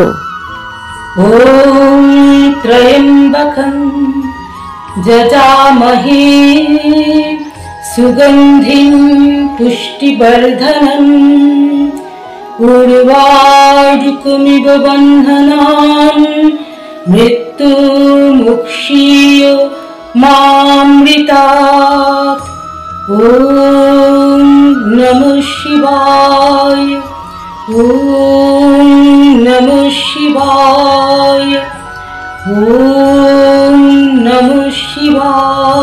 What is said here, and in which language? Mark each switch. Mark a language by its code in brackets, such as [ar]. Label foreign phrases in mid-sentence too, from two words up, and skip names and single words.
[sa] ওম ত্রয়ম্বকং যজামহে সুগন্ধিং পুষ্টিবর্ধনং উর্বারুকমিব বন্ধনান মৃত্যুমুক্ষীয় মামৃতাৎ। ওম নমঃ শিবায়, ওম নমঃ শিবায়, ওম নমঃ শিবায়।